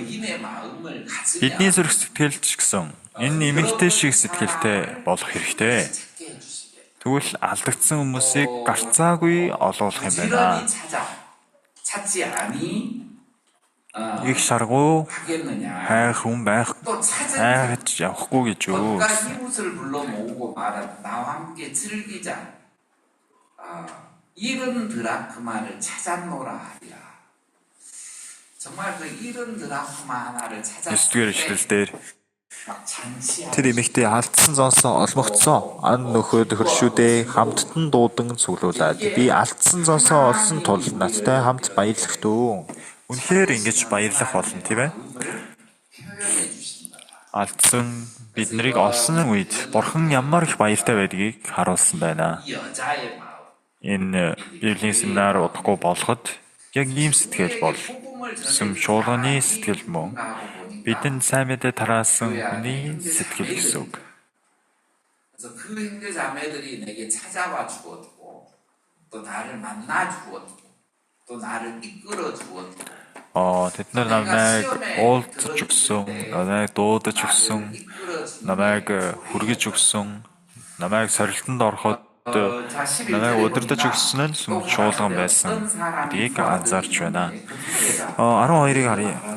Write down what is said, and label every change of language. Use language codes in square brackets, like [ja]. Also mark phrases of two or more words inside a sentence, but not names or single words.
[mn] Бидний зүрх сэтгэл ч гэсэн энэ эмэгтэй шиг сэтгэлтэй болох хэрэгтэй. Тэгвэл алдагдсан хүмүүсийг гарцаагүй олуулах юм байна. Их шаргуу хайх хүн байх хайж явахгүй гэж юу? [ko] 이른 드라크마를 찾았노라 하리라. 정말 그 이른 드라크마 하나를 찾았을 [mn] Тэр эмэгтэй алдсан зонсоо олмогцсон. Ан нөхөд хөршүүдээ хамттан дуудан цуглуулад би алдсан зонсоо олсон тул надтай хамт баярлах дөө. Үнэхээр ингэж баярлах болно тийм ээ. Алдсан биднийг олсон үед Бурхан ямар их баяртай байдгийг харуулсан байна. Энэ Библийн семинар удахгүй болоход яг ийм сэтгэл бол сүм чуулганы сэтгэл мөн бидэнд сайн мэдээ тараасан хүний сэтгэл гэсэн үг. [ko] 그래서 그 형제 자매들이 내게 찾아와 주었고 또 나를 만나 주었고 또 나를 이끌어 주었고 [mn] Тэд нар намайг уулзаж өгсөн, намайг дуудаж өгсөн, намайг хүргэж өгсөн, намайг сорилтонд ороход намайг удирдах өгсөн нь сүм чуулган байсан гэдгийг анзаарч байна. 12-ыг харъя.